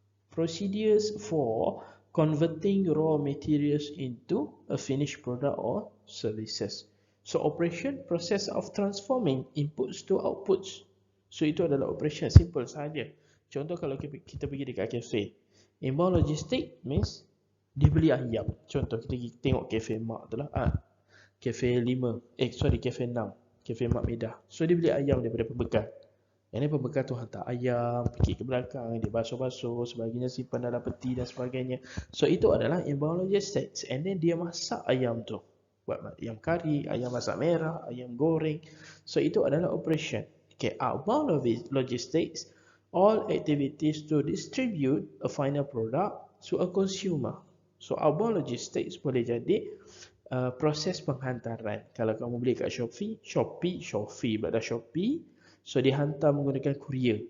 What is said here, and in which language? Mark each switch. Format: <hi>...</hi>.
<en>Procedures for converting raw materials into a finished product or services. So operation, process of transforming inputs to outputs.</en> <ms>So itu adalah operation, simple saja. Contoh kalau kita pergi dekat cafe,</ms> <en>inbound logistic means</en> <ms>dia beli ayam. Contoh kita tengok cafe Mak tu lah, cafe 5, cafe 6, cafe Mak Medah. So dia beli ayam daripada pembekal. Yang ni pembekal tu hantar ayam, pergi ke belakang, dia basuh-basuh, sebagainya, simpan dalam peti dan sebagainya. So itu adalah inbound logistics. And then dia masak ayam tu. Buat ayam kari, ayam masak merah, ayam goreng. So itu adalah operation.</ms> <en>Okay, outbound logistics, all activities to distribute a final product to a consumer.</en> <ms>So outbound logistics boleh jadi proses penghantaran. Kalau kamu beli kat Shopee, berada Shopee, so dihantar menggunakan courier.</ms>